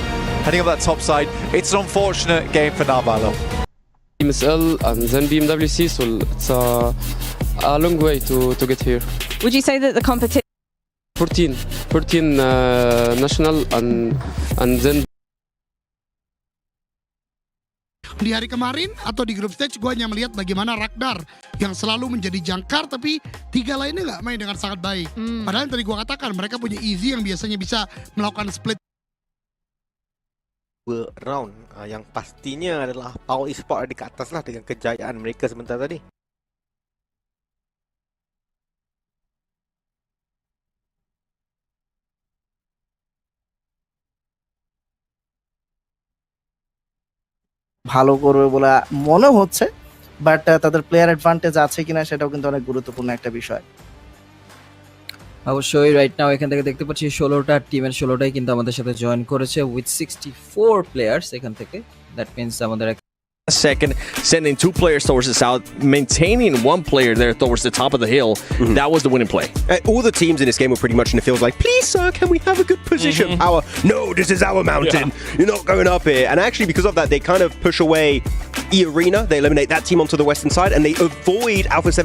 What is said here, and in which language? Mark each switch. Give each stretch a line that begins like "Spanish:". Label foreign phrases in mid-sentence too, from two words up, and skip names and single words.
English: Heading up that top side, it's an unfortunate game for Narvalo. MSL and then PMWC, so it's a long way to get here. Would you say that the competition 14 national and then
Indonesian: di hari kemarin atau di
English: group stage
Indonesian: gue hanya melihat bagaimana Ragnar yang selalu menjadi jangkar, tapi 3 lainnya nggak main dengan sangat baik. Padahal yang tadi gue katakan mereka punya Easy yang biasanya bisa melakukan split round, yang pastinya adalah Power Esports ada di atas lah dengan kejayaan mereka sebentar tadi.
Bangla: ভালো করবে বলে মনে হচ্ছে, বাট তাদের
English: player advantage
Bangla: আছে কিনা সেটাও কিন্তু অনেক গুরুত্বপূর্ণ একটা বিষয়। অবশ্যই
English: right now
Bangla: এখান থেকে দেখতে পাচ্ছি 16টা টিমের 16টাই কিন্তু আমাদের সাথে জয়েন করেছে
English: with 64 players
Bangla: এখান থেকে।
English: that means
Bangla: আমাদের
English: second, sending 2 players towards the south, maintaining 1 player there towards the top of the hill. That was the winning play. All the teams in this game were pretty much in the field like, please sir, can we have a good position? Power, no, this is our mountain. You're not going up here. And actually because of that, they kind of push away E-Arena. They eliminate that team onto the western side and they avoid Alpha 7